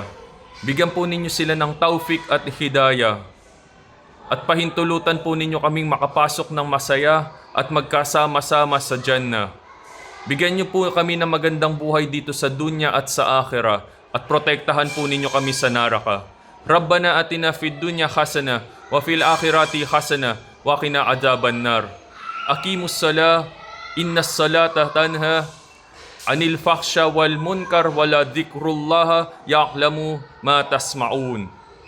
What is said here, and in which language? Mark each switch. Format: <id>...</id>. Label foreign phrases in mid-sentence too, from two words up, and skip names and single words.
<tl>Bigyan po ninyo sila ng taufik at hidayah. At pahintulutan po ninyo kaming makapasok ng masaya at magkasama-sama sa Jannah. Bigyan niyo po kami ng magandang buhay dito sa dunya at sa akhirah. At protektahan po ninyo kami sa naraka.</tl> <ar>ربنا آتنا في الدنيا حسنة وفي الآخرة حسنة وقنا عذاب النار. أقم الصلاة، إن الصلاة تنهى عن الفحشاء والمنكر ولذكر الله يعلم ما تسمعون.</ar>